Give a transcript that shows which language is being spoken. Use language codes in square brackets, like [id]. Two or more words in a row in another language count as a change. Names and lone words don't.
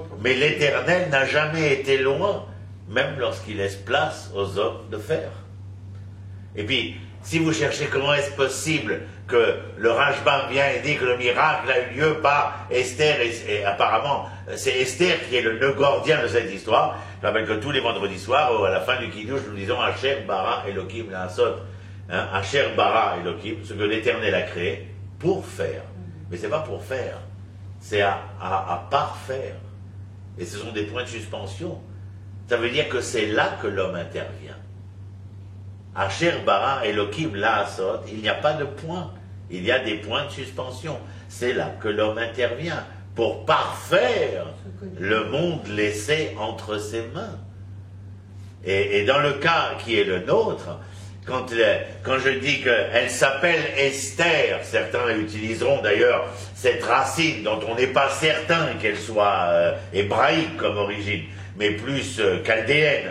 [fr] Mais l'Éternel n'a jamais été loin, même lorsqu'il laisse place aux hommes de fer. Et puis, si vous cherchez comment est-ce possible que le Rashbam vient et dit que le miracle a eu lieu par Esther, et apparemment c'est Esther qui est le nœud gordien de cette histoire. Je rappelle que tous les vendredis soirs, à la fin du Kiddush, nous disons [he] אשר ברא אלהים לעשות. אשר ברא אלהים, [fr] ce que l'Éternel a créé pour faire. Mais c'est pas pour faire, c'est à parfaire. Et ce sont des points de suspension. Ça veut dire que c'est là que l'homme intervient. [he] אשר ברא אלהים לעשות, [fr] il n'y a pas de point. Il y a des points de suspension. C'est là que l'homme intervient pour parfaire le monde laissé entre ses mains. Et dans le cas qui est le nôtre, quand je dis qu'elle s'appelle Esther, certains utiliseront d'ailleurs cette racine dont on n'est pas certain qu'elle soit hébraïque comme origine, mais plus chaldéenne.